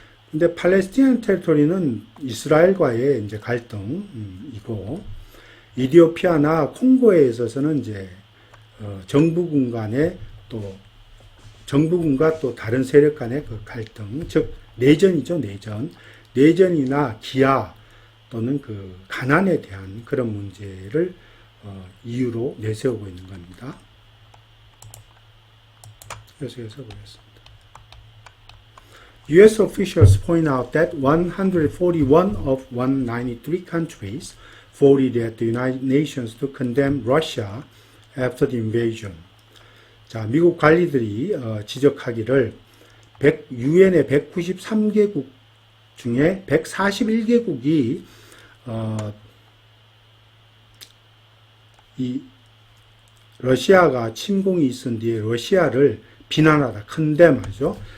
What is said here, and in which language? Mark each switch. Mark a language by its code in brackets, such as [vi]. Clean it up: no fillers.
[ko] 근데 팔레스티니안 테리토리는 이스라엘과의 이제 갈등이고 이디오피아나 콩고에 있어서는 이제 정부군 간의 또 정부군과 또 다른 세력 간의 그 갈등, 즉 내전이죠, 내전. 내전이나 기아 또는 그 가난에 대한 그런 문제를 이유로 내세우고 있는 겁니다. 계속해서 보겠습니다. [en] US officials point out that 141 of 193 countries voted at the United Nations to condemn Russia after the invasion. [ko] 자, 미국 관리들이 지적하기를 유엔의 193개국 중에 141개국이 이 러시아가 침공이 있은 뒤에 러시아를 비난하다, condemn하죠.